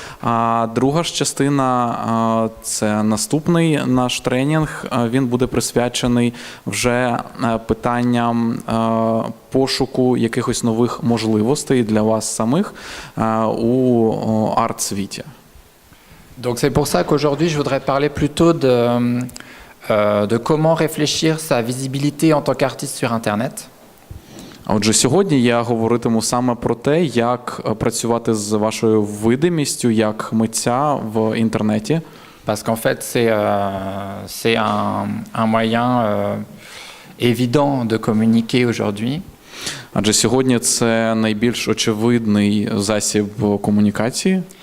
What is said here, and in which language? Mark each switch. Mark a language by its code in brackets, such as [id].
[uk] А друга ж частина – це наступний наш тренінг. Він буде присвячений вже питанням пошуку якихось нових можливостей для вас самих у арт-світі. [fr] Donc c'est pour ça qu'aujourd'hui je voudrais parler plutôt de comment réfléchir sa visibilité en tant qu'artiste sur Internet. [uk] Отже, сьогодні я говоритиму саме про те, як працювати з вашою видимістю як митця в інтернеті. [fr] Parce qu'en fait, c'est un moyen évident de communiquer aujourd'hui. [uk] Адже сьогодні це найбільш очевидний засіб комунікації.